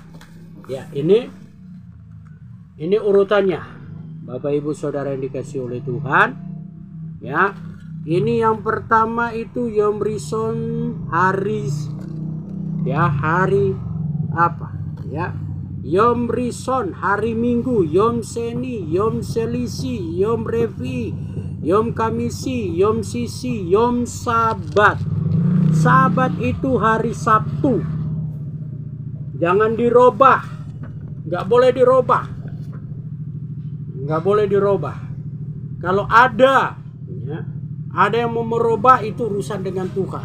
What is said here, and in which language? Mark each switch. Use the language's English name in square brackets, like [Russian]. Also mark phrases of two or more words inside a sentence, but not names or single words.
[Indonesian] Ya, ini urutannya, Bapak Ibu Saudara yang dikasihi oleh Tuhan, ya. Ini yang pertama itu [Hebrew] יום ראשון, [Indonesian] hari apa, ya? [Hebrew] יום ראשון, [Indonesian] hari Minggu. [Hebrew] יום שני, יום שלישי, יום רביעי, יום חמישי, יום שישי, יום שבת. [Indonesian] Sabat itu hari Sabtu. Jangan dirubah, nggak boleh dirubah. Nggak boleh dirubah. Kalau ada, ya, ada yang mau merubah, itu urusan dengan Tuhan.